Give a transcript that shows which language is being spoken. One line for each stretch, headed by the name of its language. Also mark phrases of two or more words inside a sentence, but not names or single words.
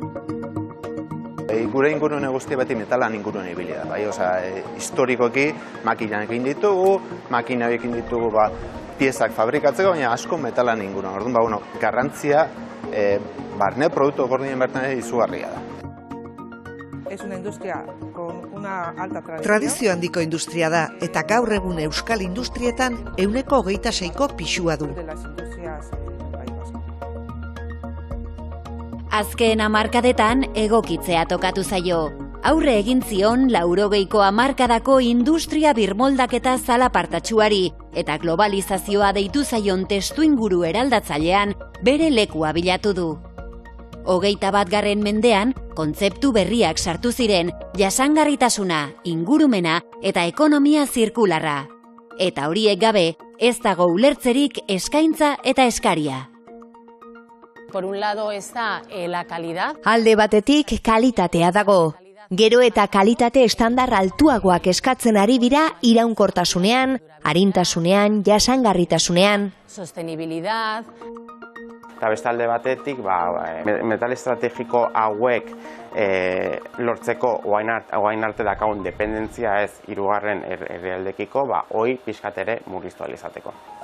Basque: Gure ingurune guzti beti metalan ingurune ibili da, bai, historikoki makinak egin ditugu, makina egin ditugu piezak fabrikatzeko, baina asko metalan ingurune. Orduan, garrantzia barne produktu gordinen bertan izugarria da.
Spanish: Es una industria con una alta tradición.
Basque: Tradizio handiko industria da, eta gaur egun euskal industrietan 26%ko pisua du. Azken hamarkadetan egokitzea tokatu zaio. Aurre egin zion 80ko hamarkadako industria birmoldaketa zalapartatsuari eta globalizazioa deitu zaion testuinguru eraldatzailean bere lekua bilatu du. 21. mendean, kontzeptu berriak sartu ziren jasangarritasuna, ingurumena eta ekonomia zirkularra. Eta horiek gabe, ez dago ulertzerik eskaintza eta eskaria.
Spanish: Por un lado está la calidad.
Basque: Alde batetik kalitatea dago. Gero eta kalitate estandar altuagoak eskatzen ari dira iraunkortasunean, arintasunean, jasangarritasunean. Sostenibilidad. Eta bestalde batetik, metal estrategiko hauek lortzeko oain arte dakagun dependentzia ez hirugarren herrialdekiko, hoi pixkat ere murriztu ahal izateko.